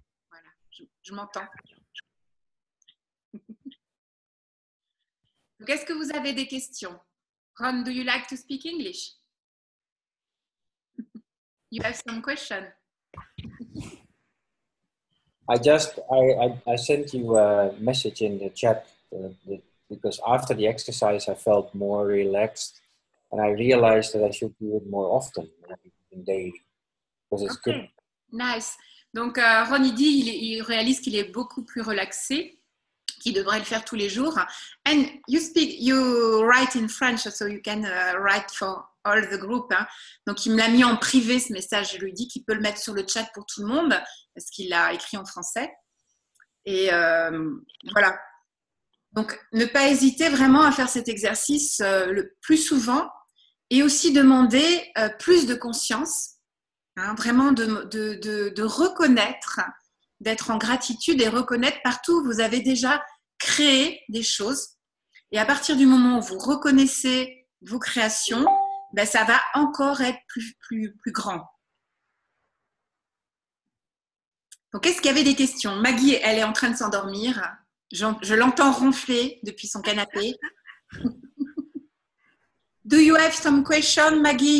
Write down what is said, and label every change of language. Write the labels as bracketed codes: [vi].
[fr] Voilà, je m'entends. Donc, est-ce que vous avez des questions? [en] Ron, do you like to speak English? You have some questions? I sent you a message in the chat because after the exercise I felt more relaxed and I realized that I should do it more often in daily because it's good. Nice. [fr] Donc Ron il dit il réalise qu'il est beaucoup plus relaxé, qu'il devrait le faire tous les jours. [en] And you write in French so you can write for all the group. Hein. [fr] Donc il me l'a mis en privé ce message. Je lui dis qu'il peut le mettre sur le chat pour tout le monde parce qu'il l'a écrit en français. Et voilà. Donc ne pas hésiter vraiment à faire cet exercice le plus souvent et aussi demander plus de conscience. Hein, vraiment de reconnaître, d'être en gratitude et reconnaître partout où vous avez déjà créé des choses. Et à partir du moment où vous reconnaissez vos créations, ben, ça va encore être plus grand. Donc, est-ce qu'il y avait des questions? Maggie, elle est en train de s'endormir. Je l'entends ronfler depuis son canapé. [en] Do you have some questions, Maggie?